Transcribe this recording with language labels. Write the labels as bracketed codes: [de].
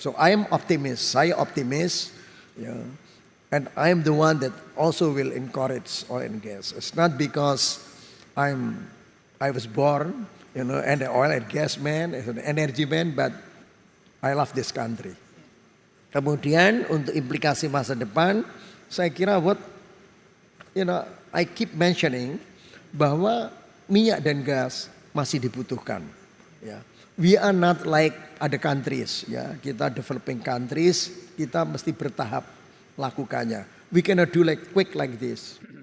[en] So I am optimist. [id] Saya optimis, [en] yeah, and I am the one that also will encourage oil and gas. It's not because I was born, you know, and an oil and gas man, as an energy man, but I love this country. [id] Kemudian untuk implikasi masa depan, saya kira [en] I keep mentioning [id] bahwa minyak dan gas masih dibutuhkan. Ya. [en] We are not like other countries. Ya. [id] Kita developing countries, kita mesti bertahap lakukannya. [en] We cannot do quick like this.